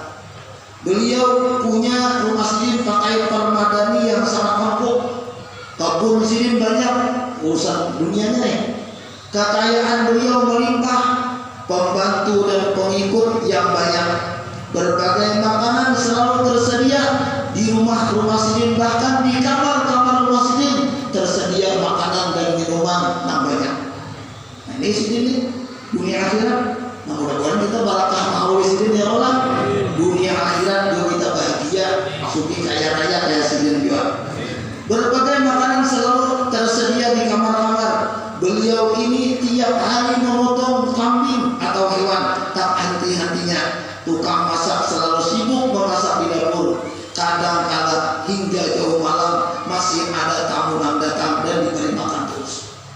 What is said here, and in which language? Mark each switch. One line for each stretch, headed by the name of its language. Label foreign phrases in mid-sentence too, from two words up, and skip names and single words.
Indonesian: Beliau punya rumah sendiri pakai permadani yang sangat lengkap. Kebun sendiri banyak, urusan dunianya nih. Kekayaan beliau melimpah, pembantu dan pengikut yang banyak. Berbagai makanan selalu tersedia di rumah-rumah sidin, bahkan di kamar-kamar rumah sidin tersedia makanan dan minuman yang banyak. Nah ini sidin ini dunia akhirat. Nah mudah-mudahan kita barakah mahawi sidin
Arabic: ya Allah.
Indonesian: Dunia akhirat juga kita bahagia, suki kaya raya kayak sidin juga. Berbagai makanan selalu tersedia di kamar-kamar. Beliau ini tiap hari memotong kambing atau hewan tak henti-hentinya. Tukang masak selalu sibuk memasak di dapur. Kadang-kadang hingga jauh malam masih ada tamu yang datang dan diberi makan terus.